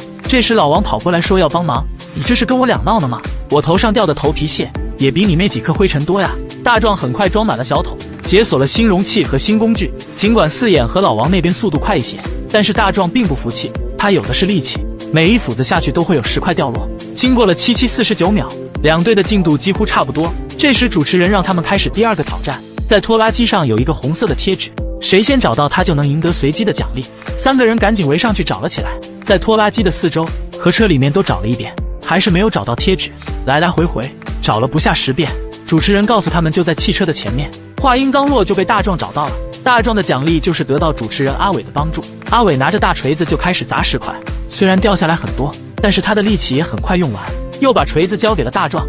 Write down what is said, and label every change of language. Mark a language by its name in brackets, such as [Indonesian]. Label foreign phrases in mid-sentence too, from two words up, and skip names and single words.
[Chinese] 這時老王跑過來說要幫忙，你這是跟我倆鬧呢嗎？我頭上掉的頭皮屑也比你那幾顆灰塵多呀。大壯很快裝滿了小桶，解鎖了新容器和新工具。儘管四眼和老王那邊速度快一些，但是大壯并不服氣，他有的是力氣，每一斧子下去都会有石塊掉落。經過了7:49秒，兩隊的進度幾乎差不多。這時主持人讓他們開始第2個挑戰，在拖拉機上有一個紅色的貼紙，誰先找到它就能贏得隨機的獎勵。3個人趕緊圍上去找了起來，在拖拉機的四周和車裡面都找了一遍，還是沒有找到貼紙，來來回回找了不下10遍。主持人告訴他們就在汽車的前面。話音剛落就被大壯找到了。大壯的獎勵就是得到主持人阿偉的幫助。阿偉拿着大錘子就開始砸石塊，雖然掉下來很多，但是他的力氣也很快用完，又把錘子交給了大壯。